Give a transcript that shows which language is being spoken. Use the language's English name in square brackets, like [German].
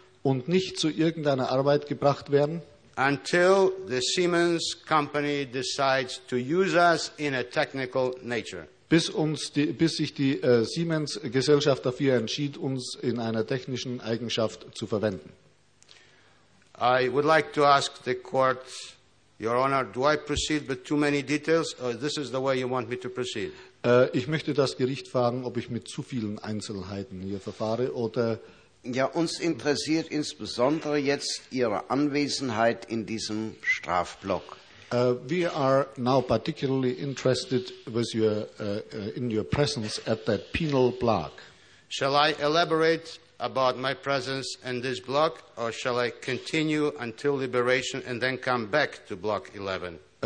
[German] Und nicht zu irgendeiner Arbeit gebracht werden. [English] Until the Siemens company decides to use us in a technical nature. [German] Bis sich die Siemens Gesellschaft dafür entschied, uns in einer technischen Eigenschaft zu verwenden. [English] I would like to ask the court, Your Honor, do I proceed with too many details, or this is the way you want me to proceed? [German] Ich möchte das Gericht fragen, ob ich mit zu vielen Einzelheiten hier verfahre oder. Ja, uns interessiert insbesondere jetzt Ihre Anwesenheit in diesem Strafblock. [English] We are now particularly interested with your in your presence at that penal block. Shall I elaborate about my presence in this block, or shall I continue until liberation and then come back to block 11?